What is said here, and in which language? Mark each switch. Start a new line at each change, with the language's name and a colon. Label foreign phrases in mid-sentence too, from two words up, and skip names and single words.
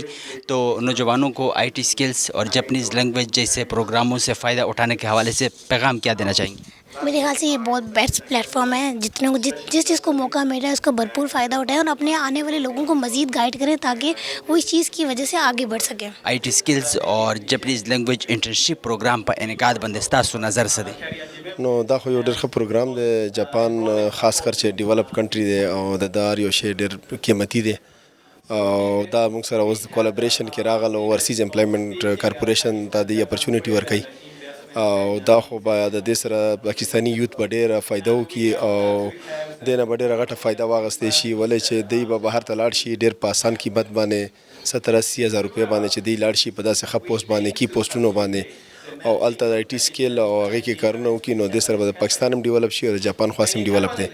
Urdu: تو نوجوانوں کو
English: IT skills
Urdu: اور
English: Japanese language
Urdu: جیسے پروگراموں سے فائدہ اٹھانے کے حوالے سے پیغام کیا دینا چاہیں گے؟ میرے خیال سے یہ بہت
English: best platform
Urdu: ہے. جتنے کو جس چیز کو موقع مل رہا ہے اس کو بھرپور فائدہ اٹھائیں, اور اپنے آنے والے لوگوں کو مزید گائیڈ کریں تاکہ وہ اس چیز کی وجہ سے آگے بڑھ سکیں.
English: IT skills
Pashto: اور
English: Japanese language internship program
Pashto: په انعقاد باندې ستاسو نظر څه دی؟ نو دا خو یو ډېر ښه پروګرام دی. جاپان خاص کر چې
English: developed country
Pashto: دی او د دا هر یو شی ډېر قیمتي دی, او دا موږ سره اوس کولابریشن کې راغلو. اوورسیز امپلایمنټ کارپوریشن ته د اپرچونیټي ورکوي, او دا خو به د دې سره پاکستاني یوت به ډېره فایده وکړي او دې نه به ډېره غټه فایده واخیستی شي, ولې چې دوی به بهر ته لاړ شي ډېر په اسان قیمت باندې 70-80 هزار روپۍ باندې چې دوی لاړ شي په داسې ښه پوسټ باندې کی پوسټونو باندې, او هلته د
English: IT skill
Pashto: او هغې کې کارونه وکړي, نو دې سره به د پاکستان هم ډیولپ شي او د جاپان خاص هم ډیولپ دی.